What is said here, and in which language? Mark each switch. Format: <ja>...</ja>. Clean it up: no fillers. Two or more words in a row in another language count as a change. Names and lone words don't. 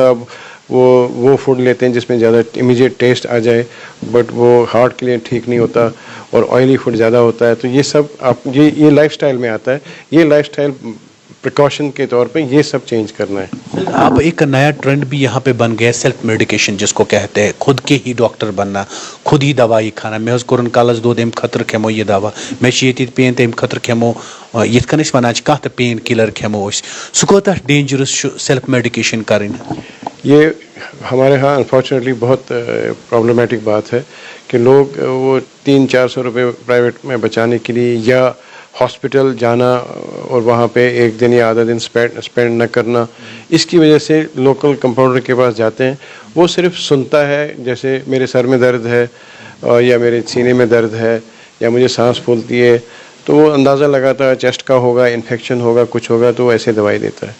<ur>اب وہ فوڈ لیتے ہیں جس میں زیادہ</ur> <en>immediate taste</en> <ur>آ جائے، بٹ وہ ہارٹ کے لیے ٹھیک نہیں ہوتا، اور</ur> <en>oily food</en> <ur>زیادہ ہوتا ہے۔ تو یہ سب آپ یہ</ur> <en>life style</en> <ur>میں آتا ہے، یہ</ur> <en>life style precaution</en> <ur>کے طور پہ یہ سب چینج کرنا ہے۔ اب ایک نیا ٹرینڈ بھی یہاں پہ بن گیا ہے،</ur> <en>self medication</en> <ur>جس کو کہتے ہیں، خود کے ہی ڈاکٹر بننا، خود ہی دوائی کھانا۔</ur> <ks>میں کوٚرُن کالس دود امہِ خٲطرٕ کھٮ۪مو یہِ دوا، مےٚ چھِ ییٚتہِ پین تہٕ امہِ خٲطرٕ کھٮ۪مو یِتھ کٔنۍ أسۍ وَنان چھِ کانٛہہ تہِ</ks> <en>pain killer</en> <ks>کھٮ۪مو أسۍ۔ سُہ کوتاہ ڈینجرس چھُ</ks> <en>self medication</en> <ks>کَرٕنۍ؟</ks> <ur>یہ ہمارے ہاں انفارچونیٹلی بہت پرابلمیٹک بات ہے کہ لوگ وہ 300-400 روپے پرائیویٹ میں بچانے کے لیے، یا ہاسپٹل جانا اور وہاں پہ ایک دن یا آدھا دن اسپینڈ نہ کرنا، اس کی وجہ سے</ur> <en>local compounder</en> <ur>کے پاس جاتے ہیں، وہ صرف سنتا ہے، جیسے میرے سر میں درد ہے، یا میرے سینے میں درد ہے، یا مجھے سانس پھولتی ہے، تو وہ اندازہ لگاتا ہے چیسٹ کا ہوگا، انفیکشن ہوگا، کچھ ہوگا، تو وہ ایسے دوائی دیتا ہے۔</ur>